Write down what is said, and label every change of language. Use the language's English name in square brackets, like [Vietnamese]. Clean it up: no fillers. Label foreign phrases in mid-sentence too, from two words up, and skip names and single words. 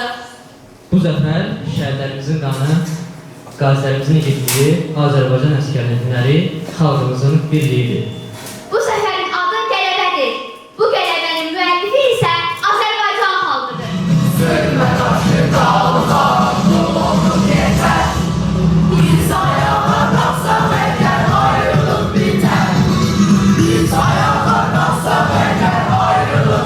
[Azerbaijani] Bu zəfər şəhərlərimizin qanı, qazilərimizin igidliyi, Azərbaycan əsgərinin hünəri, xalqımızın birliyidir. Bu zəfərin adı qələbədir. Bu qələbənin müəllifi isə Azərbaycan xalqıdır. Sürmə daşı qalxar, [Turkish] yolunu geçer. Biz ayağa kalksak eğer ayrılık biter. Biz ayağa kalksak eğer ayrılık